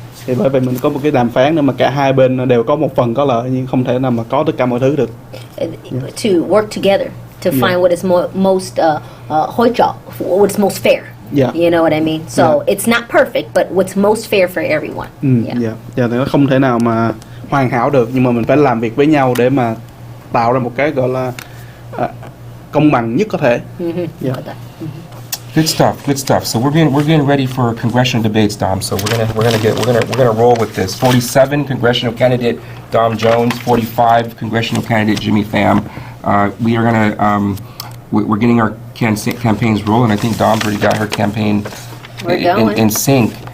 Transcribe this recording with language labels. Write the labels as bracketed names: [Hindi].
[Vietnamese] Thì bởi vậy mình có một cái đàm phán để mà cả hai bên đều có một phần có lợi, nhưng không thể nào mà có tất cả mọi thứ được. [English] To work together to find what is most what is most fair. Yeah. You know what I mean? So it's not perfect, but what's most fair for everyone. [Vietnamese] Thì nó không thể nào mà hoàn hảo được, nhưng mà mình phải làm việc với nhau để mà tạo ra một cái gọi là công bằng nhất có thể. [English] Good stuff, good stuff. So we're getting ready for congressional debates, Dom. So we're gonna roll with this. 47 congressional candidate Dom Jones, 45 congressional candidate Jimmy Pham. We are gonna we're getting our campaigns rolling. I think Dom's already got her campaign in sync.